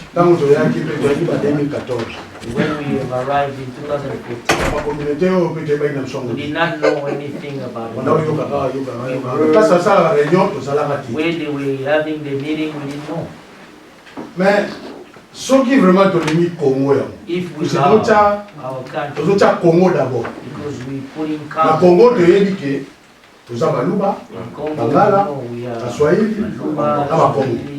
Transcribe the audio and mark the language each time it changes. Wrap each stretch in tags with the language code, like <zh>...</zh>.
<fr>quand nous avons quitté en 2014,</fr> <en>when we arrived in 2014, we did not know anything about it. Where they were having the meeting, we didn't know.</en> <fr>Mais ce qui vraiment te limite Congo, c'est notre Congo d'abord. Le Congo te dit que nous avons Baluba, Bangala, Swahili, Abakongo.</fr>